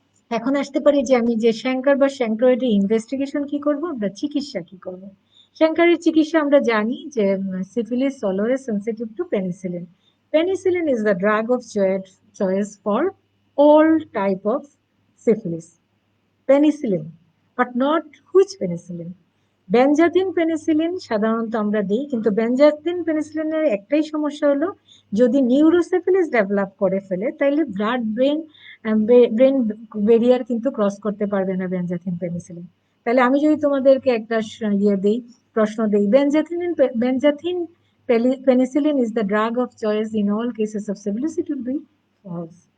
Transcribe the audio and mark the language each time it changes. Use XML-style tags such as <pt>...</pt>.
<bn>এখন আসতে পারি যে আমি যে শ্যাঙ্কার বা শ্যাঙ্ক্রয়েডের ইনভেস্টিগেশন কি করব, আমরা চিকিৎসা কি করব। শ্যাঙ্কারের চিকিৎসা আমরা জানি যে</bn> <en>Syphilis always sensitive to penicillin. Penicillin is the drug of choice for all type of syphilis. Penicillin, but not which penicillin?</en> <bn>Benzathine penicillin সাধারণত আমরা দিই, কিন্তু বেনজাথিন পেনিসিলিনের একটাই সমস্যা হলো, যদি নিউরোসিফিলিস ডেভেলপ করে ফেলে, তাইলে ব্লাড ব্রেন ব্রেন ব্যারিয়ার কিন্তু ক্রস করতে পারবে না বেনজাথিন পেনিসিলিন। তাহলে আমি যদি তোমাদেরকে একটা প্রশ্ন দেই,</bn> <en>Benzathine penicillin is the drug of choice in all cases of syphilis, it will be false.</en>